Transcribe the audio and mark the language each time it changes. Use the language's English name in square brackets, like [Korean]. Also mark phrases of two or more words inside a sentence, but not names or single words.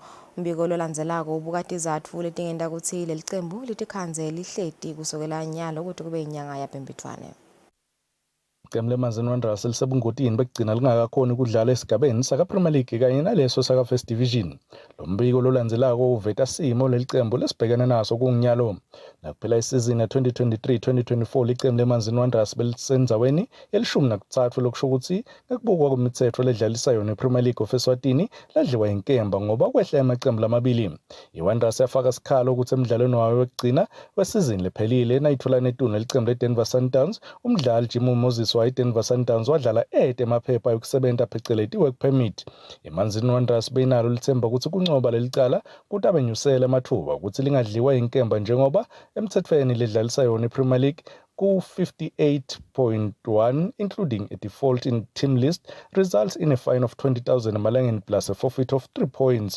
[Swati] Umbiko lolandzelako ubuka tizatfu letingenta kutsi lelicembu litikhandze lihleti kusukela nyalo kude kube inyanga yaBhimbidvwane. Iqembu lemanzini Wanderers lisebungotini bekugcina lingakakhoni ukudlala esigabeni saka-Premier League kanye naleso saka-First Division. Lo mbiko lolandzelako uveta simo lelicembu lesibhekene naso kungunyalo. Nakuphela isizini ya-2023-2024 licembu lemanzini Wanderers belisendzaweni ye-13 lokusho ukuthi ngekubukwa kwemitsetfo ledlalisa yona i-Premier League of Eswatini ladliwa inkemba ngoba kwehla amaqembu lamabili. I-Wanderers yafaka sikhalo ukuthi emidlalweni wayo wekugcina wesizini lephelile nayithola netunu lelicembu le-Denver Sundowns, umdlali Jim Moses wayi-Denver Sundowns wadlala emaphepha yokusebenta pheceleti [English] work permit. [Swati] Imanzini Wanderers beyinalo lithemba ukuthi kuncoba lelicala kuti abenyusele amathuba ukuthi lingadliwa inkemba njengoba emthethweni ledlalisa yona i-Premier League ku-58.1 [English] including a default in team list results in a fine of 20,000 [Swati] emalangeni [English] plus a forfeit of 3 points.